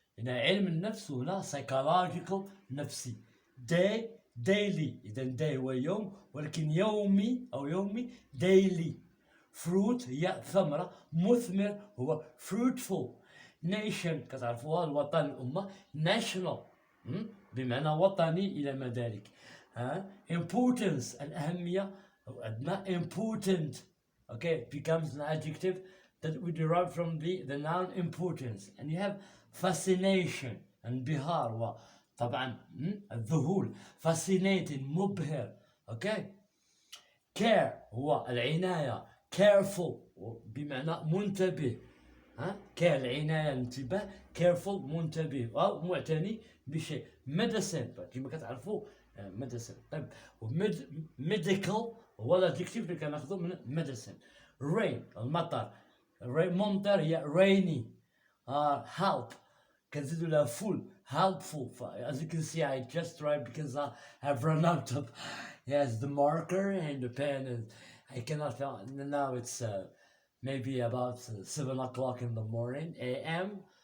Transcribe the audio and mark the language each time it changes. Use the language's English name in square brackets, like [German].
[Arabic] هنا علم النفس وهنا psychological نفسي. daily إذا day هو يوم ولكن يومي أو يومي daily. fruit هي ثمرة. مثمر هو fruitful. nation كتعرفوها الوطن الأمة. national بمعنى وطني إلى ما ذلك. importance الأهمية أو أدنى. [English] important, okay, becomes an adjective that we derive from the noun importance. And you have fascination [Arabic] انبهار وطبعا الذهول. fascinating مبهر. [English] okay. [Arabic] care هو العناية. careful بمعنى منتبه. care العناية الانتباه. careful منتبه أو معتني بشيء. medicine كما كتعرفوا medicine. طيب medical هو الادجكتيف اللي كناخذه من medicine. rain المطر. ممطر هي rainy. [English] help [Arabic] كنزيدو لها [English] full. helpful. As you can see, I just write because I have run out of the marker and the pen, and I cannot find. Now it's maybe about 7 o'clock in the morning a.m.